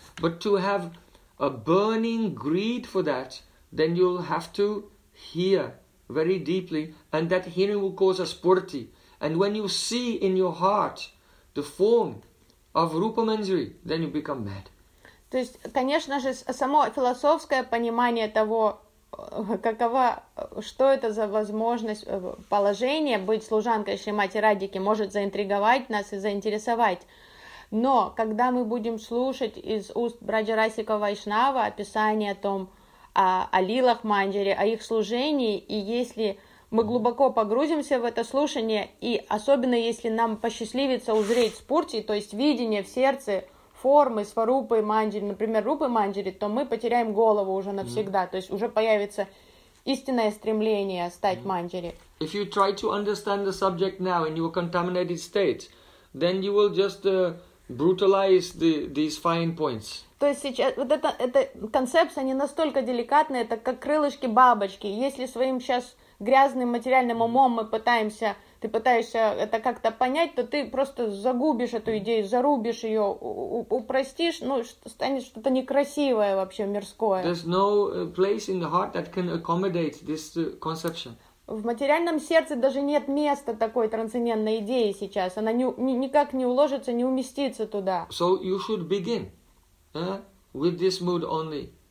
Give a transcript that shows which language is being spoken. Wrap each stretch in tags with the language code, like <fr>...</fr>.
<en>But to have a burning greed for that, then you'll have to hear very deeply, and that hearing will cause a spurti. And when you see in your heart the form of Rupa Manjari, then you become mad.</en> <ru>То есть, конечно же, само философское понимание того, каково, что это за возможность, положение быть служанкой Шримати Радики, может заинтриговать нас и заинтересовать. Но когда мы будем слушать из уст Раджа Расика Вайшнава описание о том, о лилах манджари, о их служении, и если мы глубоко погрузимся в это слушание, и особенно если нам посчастливится узреть спурти, то есть видение в сердце формы сварупы манджари, например, рупы манджари, то мы потеряем голову уже навсегда, то есть уже появится истинное стремление стать манджари.</ru> <en>If you try to understand the subject now in your contaminated state, then you will just brutalize the these fine points.</en> <ru>То есть сейчас вот эта концепция не настолько деликатная, это как крылышки бабочки. Если своим сейчас грязным материальным умом мы пытаемся, ты пытаешься это как-то понять, то ты просто загубишь эту идею, зарубишь ее, упростишь, ну, станет что-то некрасивое вообще, мирское.</ru> <en>There's no place in the heart that can accommodate this conception.</en> <ru>В материальном сердце даже нет места такой трансцендентной идеи сейчас. Она никак не уложится, не уместится туда.</ru> <en>So you should begin with this mood only.</en>